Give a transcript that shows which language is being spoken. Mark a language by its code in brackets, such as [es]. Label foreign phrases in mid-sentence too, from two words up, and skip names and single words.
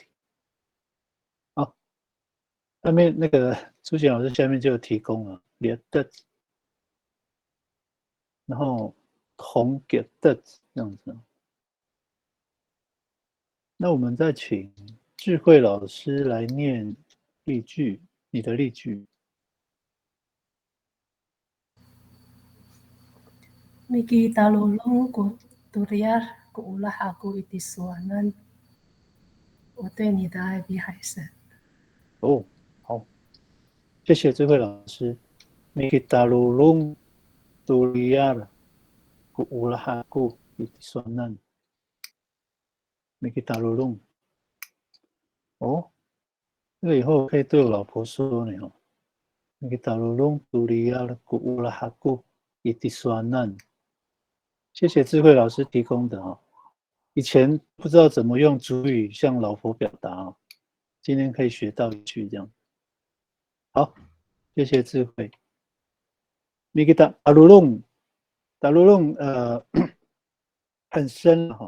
[zh] 好，下面那个苏璇老师下面就提供了列的，然后同给的这样子。那我们再请智慧老师来念例句，你的例句。 [ami] Miki talulong ko turyar ko ulah aku itiswanan， [zh] 我对你的爱比海深。哦，好，谢谢智慧老师。 [ami] Miki talulong turyar ko ulah aku itiswanan。Miki talulong。 [zh] 哦，这个以后可以对我老婆说呢哦。 [ami] Miki talulong turyar ko ulah aku itiswanan。 [zh] 谢谢智慧老师提供的哦。以前不知道怎么用主语向老婆表达哦，今天可以学到一句这样。好，谢谢智慧。 [ami] Mikita Alulung， [zh] 很深哈。